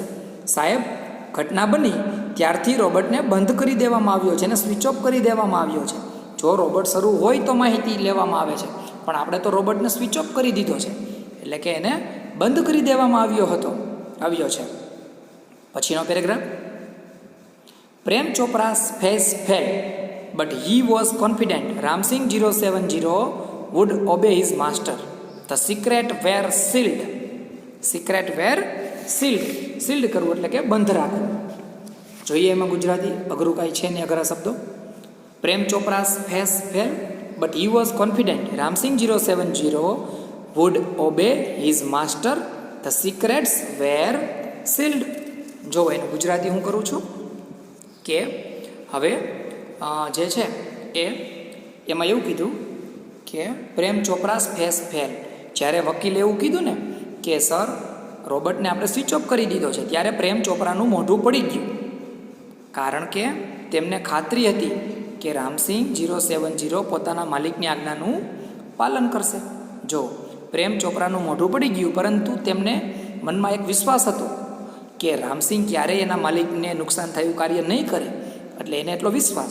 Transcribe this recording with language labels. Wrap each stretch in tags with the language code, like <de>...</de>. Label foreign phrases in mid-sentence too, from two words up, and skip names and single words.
<gu>સાહેબ, ઘટના બની ત્યારથી રોબોટને બંધ કરી દેવામાં આવ્યો છે અને</gu> <en>switch off</en> <gu>કરી દેવામાં આવ્યો છે. જો રોબોટ શરૂ હોય તો માહિતી લેવામાં આવે છે, પણ આપણે તો રોબોટને</gu> <en>switch off</en> <gu>કરી દીધો છે, એટલે કે એને બંધ કરી દેવામાં આવ્યો છે. પછીનો પેરેગ્રાફ.</gu> <en>પ્રેમ ચોપરા's face fell, but he was confident Ramsing 070 would obey his master. The secret were sealed. Secret were sealed.</en> <gu>Sealed કરવું એટલે કે બંધ રાખવું. જોઈએ એમાં ગુજરાતી અઘરું કાંઈ છે ને અઘરા શબ્દો.</gu> <en>પ્રેમ ચોપરા's face fell, but he was confident Ramsing 070 would obey his master. The secrets were sealed.</en> <gu>જો એનું ગુજરાતી હું કરું છું કે હવે જે છે એ એમાં એવું કીધું કે પ્રેમ ચોપરા</gu> <en>'s face fell.</en> <gu>જ્યારે વકીલે એવું કીધું ને કે સર, રોબોટને આપણે</gu> <en>switch off</en> <gu>કરી દીધો છે, ત્યારે પ્રેમ ચોપરાનું મોઢું પડી ગયું. કારણ કે તેમને ખાતરી હતી કે રામસિંગ 070 પોતાના માલિકની આજ્ઞાનું પાલન કરશે. જો પ્રેમ ચોપરાનું મોઢું પડી ગયું, પરંતુ તેમને મનમાં એક વિશ્વાસ હતો કે રામસિંગ ક્યારેય એના માલિકને નુકસાન થયું કાર્ય નહીં કરે, એટલે એને એટલો વિશ્વાસ.</gu>